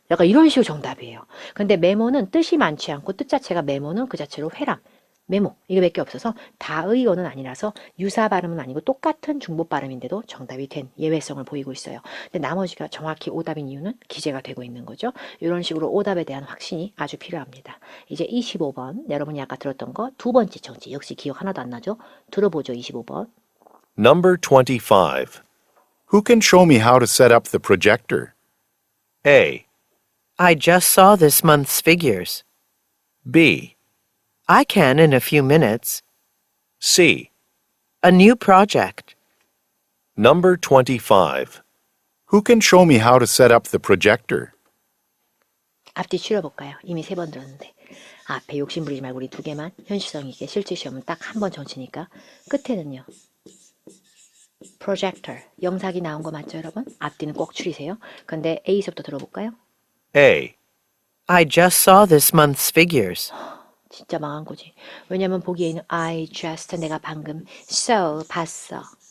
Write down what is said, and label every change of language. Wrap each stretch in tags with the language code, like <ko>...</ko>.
<ko>약간 이런 식으로 정답이에요. 근데 메모는 뜻이 많지 않고 뜻 자체가 메모는 그 자체로 회람, 메모 이거밖에 없어서 다의어는 아니라서 유사 발음은 아니고 똑같은 중복 발음인데도 정답이 된 예외성을 보이고 있어요. 근데 나머지가 정확히 오답인 이유는 기재가 되고 있는 거죠. 이런 식으로 오답에 대한 확신이 아주 필요합니다. 이제 25번 여러분이 아까 들었던 거 두 번째 정치 역시 기억 하나도 안 나죠? 들어보죠. 25번.</ko> <en>Number 25. Who can show me how to set up the projector? A, I just saw this month's figures. B, I can in a few minutes. C. A new project. Number 25. Who can show me how to set up the projector?</en> <ko>앞뒤 줄여볼까요? 이미 3번 들었는데. 앞에 욕심 부리지 말고 우리 두 개만 현실성 있게 실제 시험은 딱 한 번 정치니까 끝에는요. 프로젝터, 영상이 나온 거 맞죠 여러분? 앞뒤는 꼭 줄이세요. 근데 A서부터 들어볼까요?</ko> <en>A, I just saw this month's figures.</en> <ko>진짜 망한 거지. 왜냐면 보기에는</ko> <en>I just</en> <ko>내가 방금 saw 봤어.</ko>